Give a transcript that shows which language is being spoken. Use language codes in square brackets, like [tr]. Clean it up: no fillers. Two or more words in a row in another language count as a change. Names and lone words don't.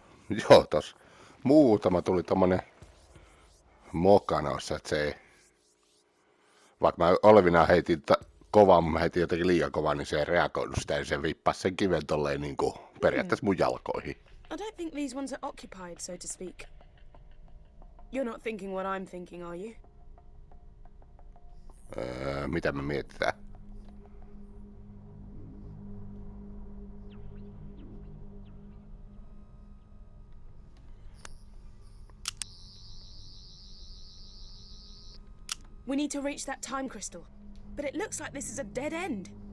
[fi] Joo, tos muutama tuli tommonen moka noissa, että se ei... Vaikka mä olevina heitin kovaa, mä heitin jotenkin liian kovaa, niin se ei reagoinut sitä, ja se vippasi sen kiven tolleen niinku periaatteessa mun jalkoihin. [en] I don't think these ones are occupied, so to speak. You're not thinking what I'm thinking, are you? [fi] Mitä me mietitään? [en] We need to reach that time crystal. But it looks like this is a dead end.